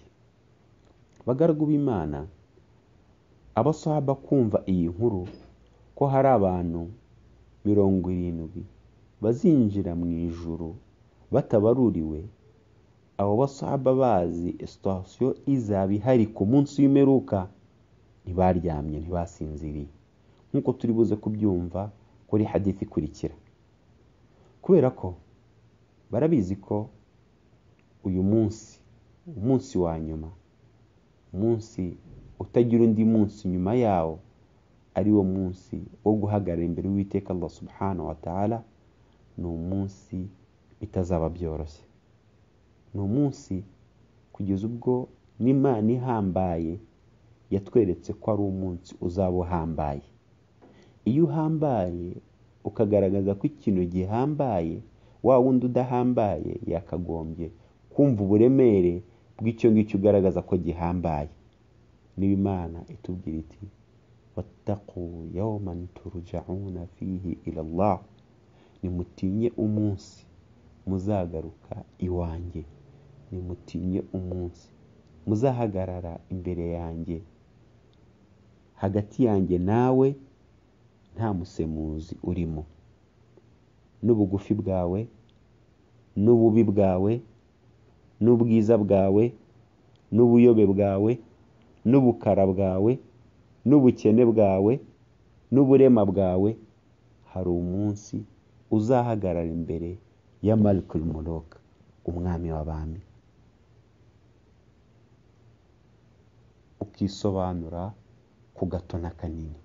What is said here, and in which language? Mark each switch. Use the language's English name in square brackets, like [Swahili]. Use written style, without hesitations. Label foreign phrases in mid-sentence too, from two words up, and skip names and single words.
[Kinyarwanda] Bagaragu b'Imana, abasahaba kumva iyi nkuru ko hari abantu 70 bazinjira mu ijuru batabaruriwe, abo basahaba bazi sitasiyo izaba ihari ku munsi w'imperuka, ntibaryamye, ntibasinziriye, nk'uko turi buze kubyumva kuri hadithi ikurikira. Kubera ko barabizi ko uyu munsi, umunsi wa nyuma, umunsi utagira undi munsi nyuma yawo, ari wo munsi wo guhagarara imbere y'Uwiteka Allah [Arabic] سبحانه وتعالى, [Kinyarwanda] ni umunsi bitazaba byoroshye. Ni umunsi kugeza ubwo n'Imana ihambaye yatweretse ko ari umunsi uzaba uhambaye. Iyo uhambaye ukagaragaza ko ikintu gihambaye, wa wundi udahambaye yakagombye kumva uburemere bw'icyo ngicyo ugaragaza ko gihambaye. Niba Imana itubwira iti: [Arabic] واتقوا يوما ترجعون فيه إلى الله, [Kinyarwanda] nimutinye umunsi muzagaruka iwanjye, nimutinye umunsi muzahagarara imbere yanjye, hagati yanjye nawe nta musemuzi urimo, n'ubugufi bwawe, n'ububi bwawe, n'ubwiza bwawe, n'ubuyobe bwawe, n'ubukara bwawe, n'ubukene bwawe, n'uburema bwawe, hari umunsi uzahagarara imbere ya [Arabic] مالك الملوك, [Kinyarwanda] umwami w'abami, ukisobanura ku gato na kanini.